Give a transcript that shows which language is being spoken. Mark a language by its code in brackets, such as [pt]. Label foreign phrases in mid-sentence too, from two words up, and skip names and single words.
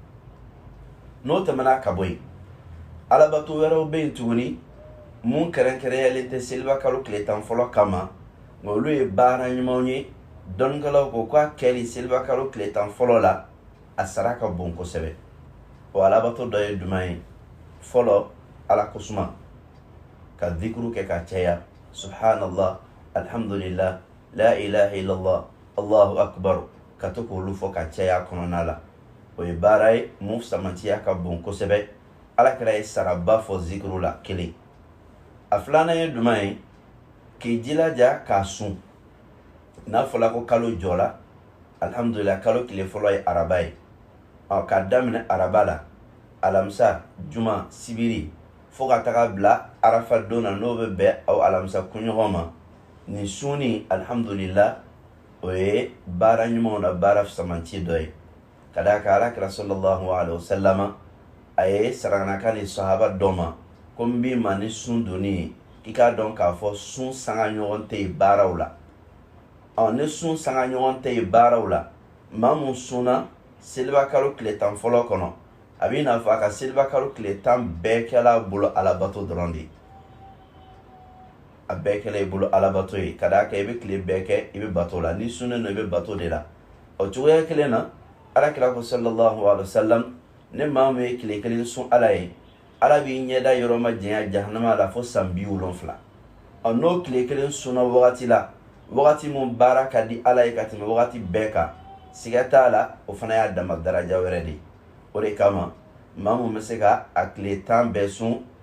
[bm] n'o tɛmɛna ka bɔ yen alabato wɛrɛw bɛ yen tuguni mun kɛrɛnkɛrɛnyalen tɛ seliba kalo tile 10 fɔlɔ kama nka olu ye baara ɲumanw ye dɔnnikɛlaw ko k'a kɛli seliba kalo tile 10 fɔlɔ la a sara ka bon kosɛbɛ o alabato dɔ ye jumɛn ye fɔlɔ ala kosuma ka zikuru kɛ ka caya [ar] سبحان الله الحمد لله لا إله إلا الله الله أكبر [bm] ka to k'olu fɔ ka caya kɔnɔna la o ye baara ye mun samantiya ka bon kosɛbɛ alakira ye saraba fɔ zikuru la kelen a filanan ye jumɛn ye k'i jilaja k'a sun n'a fɔla ko kalo jɔla alhamdulillah kalo tile fɔlɔ ye araba ye k'a daminɛ araba la alamisa juma sibiri fo ka taga bila arafa don na n'o bɛ bɛn aw alamisa kunɲɔgɔn ma nin sunni alhamdulillah o ye baara ɲumanw na baara fisamanci dɔ ye ka d'a kan alakira [ar] صلى الله عليه وسلم [bm] a ye saranakan ni sahaba dɔ ma ko n b'i ma ni sun donni ye i k'a dɔn k'a fɔ sun sanga ɲɔgɔn tɛ yen baaraw la ni sun sanga ɲɔgɔn tɛ yen baaraw la maa mun sunna seliba kalo tile 10 fɔlɔ kɔnɔ a b'i n'a fɔ a ka seliba kalo tile 10 bɛɛ kɛla bolo alabato dɔrɔn de a bɛɛ kɛla i bolo alabato ye ka d'a kan i bɛ tile bɛɛ kɛ i bɛ bato la ni sunnen don i bɛ bato de la o cogoya kelen na alakira ko [ar] صلى الله عليه وسلم [bm] ne maa min ye tile kelen sun ala ye ala b'i ɲɛda yɔrɔ ma janya jahanama la fo san 70 n'o tile kelen sunna wagati la wagati mun baara ka di ala ye ka tɛmɛ wagati bɛɛ kan siga t'a la o fana y'a dama daraja wɛrɛ de o de kama maa mun bɛ se ka a tile 10 bɛɛ sun